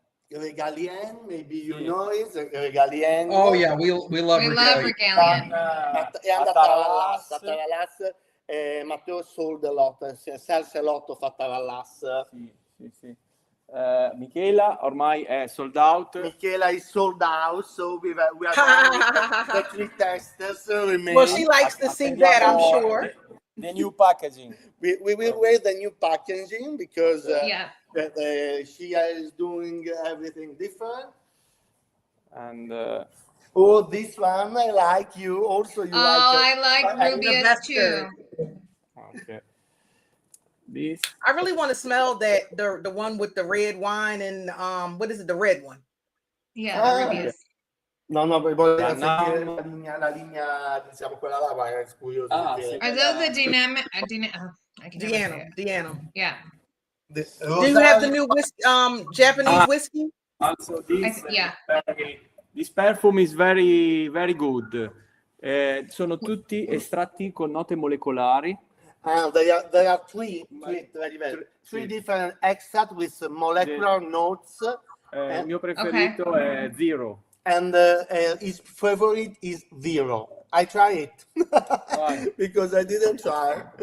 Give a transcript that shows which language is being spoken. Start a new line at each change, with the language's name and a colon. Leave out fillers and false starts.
English: Regalien, maybe you know it. Regalien. Oh yeah, we love Regalia. Regalian.
Italian: È andata all'Attarallas.
English: Matteo sold a lot, sells a lot of Attarallas.
Italian: Sì. Michela ormai è
English: sold out. Michela is sold out, so we are the 3 testers remain. Well, she likes to see that, I'm sure. The new packaging. We will wait the new packaging because she is doing everything different. And this one I like you. Also, you like. I like Rubius too. Okay. This. I really want to smell that the one with the red wine and what is it? The red one. Yeah, Rubius.
Italian: No, voglio sentire la linea, diciamo quella là, ma è curioso.
English: Are those the dynamic? I can never say it. Deanna. Yeah. Do you have the new whiskey, Japanese whiskey? Also, this Yeah. This perfume is very very good.
Italian: Sono tutti estratti con note molecolari.
English: There are three different extracts with molecular notes.
Italian: Il mio preferito è Zero.
English: And his favorite is Zero. I try it because I didn't try.